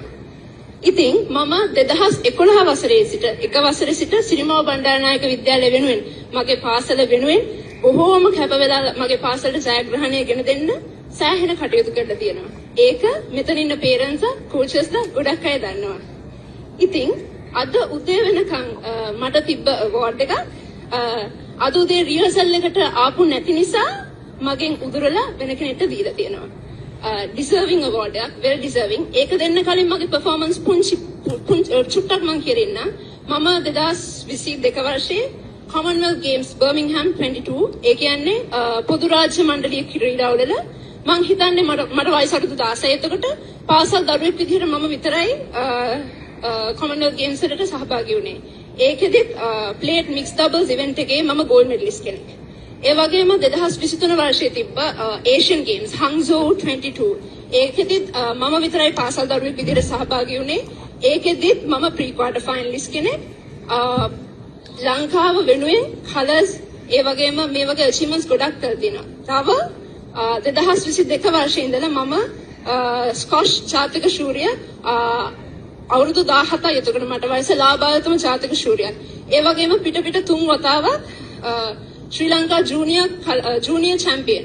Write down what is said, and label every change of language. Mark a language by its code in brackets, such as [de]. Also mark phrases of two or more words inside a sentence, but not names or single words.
[si] ඉතින් මම 2011 වසරේ සිට එක වසරේ සිට සිරිමාව බණ්ඩාරනායක විද්‍යාලය වෙනුවෙන් මගේ පාසල වෙනුවෙන් බොහෝම කැප වෙලා මගේ පාසලට ජයග්‍රහණය ගෙන දෙන්න සෑහෙන කටයුතු කරලා තියෙනවා. ඒක මෙතන ඉන්න [en] parents coaches [si] ගොඩක් අය දන්නවා. ඉතින් අද උදේ වෙනකන් මට තිබ්බ අවෝඩ් එක අද උදේ රිහර්සල් එකට ආපු නැති නිසා මගෙන් උදුරලා වෙන කෙනෙක්ට දීලා තියෙනවා. [en] Deserving award එකක්, very deserving. [si] ඒක දෙන්න කලින් මගේ performance පුංචි චුට්ටක් මම කියන්න. මම 2022 වර්ෂයේ Commonwealth Games Birmingham 22 ඒ කියන්නේ පොදු රාජ්‍ය මණ්ඩලීය ක්‍රීඩාවල මම හිතන්නේ මට වයස අඩු 16. එතකොට පාසල් දරුවෙක් විදිහට මම විතරයි Commonwealth Games වලට සහභාගී වුණේ. ඒකෙදිත් [en] plate mixed doubles event [si] එකේ මම [en] gold medalist [si] කෙනෙක්. ඒ වගේම 2023 වර්ෂයේ තිබ්බ Asian Games Hangzhou 22 ඒකෙදිත් මම විතරයි පාසල් දරුවෙක් විදිහට සහභාගී වුණේ. ඒකෙදිත් මම [en] pre quarter finalist [si] කෙනෙක්. ලංකාව වෙනුවෙන් කලර්ස් ඒ වගේම මේ වගේ achievements ගොඩක් කරලා තිනවා. තව 2022 වර්ෂයේ ඉඳලා මම ස්කොෂ් ජාතික ශූරිය අවුරුදු 17යි. එතකොට මට වයස ලාභායතම ජාතික ශූරියක්. ඒ වගේම පිට 3 වතාවක් ශ්‍රී ලංකා [en] junior champion.